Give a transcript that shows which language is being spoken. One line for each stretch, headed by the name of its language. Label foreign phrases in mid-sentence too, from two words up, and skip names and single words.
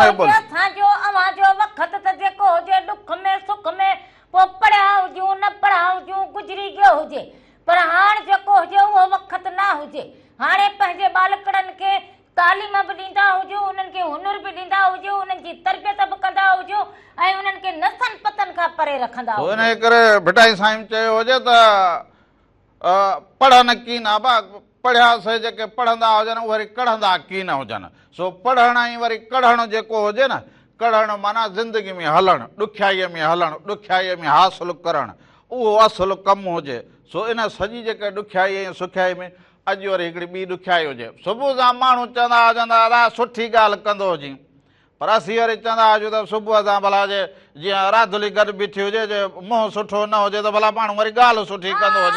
Sindhi: अव्हांजो वक़्त त जेको हुजे ॾुख में सुख में पोइ पढ़िया हुजूं न पढ़िया हुजूं गुज़री वियो हुजे पर हाणे जेको हुजे उहो वक़्त न हुजे हाणे पंहिंजे बालकड़नि खे तालीम बि ॾींदा हुजो उन्हनि खे हुनर बि ॾींदा हुजो उन्हनि जी तरबियत बि कंदा हुजो ऐं उन्हनि खे नसन पतन खां परे रखंदा हुजो इन करे भिटाई साईं चयो हुजे त पढ़नि की न बा पढ़ियासीं जेके पढ़ंदा हुजनि वरी कढ़ंदा की न हुजनि सो पढ़णु ऐं वरी कढ़णु जेको हुजे न कढ़णु माना ज़िंदगी में हलणु ॾुखियाईअ में हलणु ॾुखियाईअ में हासिलु करणु उहो असुलु कमु हुजे सो इन सॼी जेके ॾुखियाई ऐं सुखियाई में अॼु वरी हिकिड़ी ॿी ॾुखियाई हुजे सुबुह सां माण्हू चवंदा हुजनि दादा सुठी ॻाल्हि कंदो हुजे पर असीं वरी चवंदा हुजूं त सुबुह सां भला जे जीअं राधुली गॾु बीठी हुजे जे मुंहुं सुठो न हुजे त भला माण्हू वरी ॻाल्हि सुठी कंदो हुजे